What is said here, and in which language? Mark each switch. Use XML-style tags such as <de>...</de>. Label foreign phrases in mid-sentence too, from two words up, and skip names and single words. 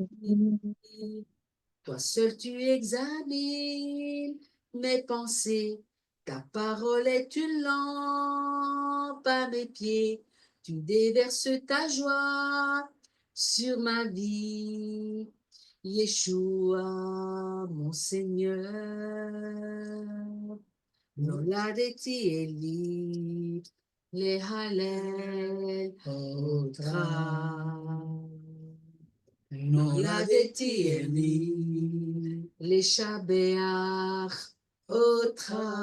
<fr>Toi seul tu examines mes pensées. Ta parole est une lampe à mes pieds. Tu déverses ta joie sur ma vie. Yeshua, mon Seigneur.</fr> <he>נולדתי אלי להלל אותך. נולדתי אלי לשבח אותך.</he>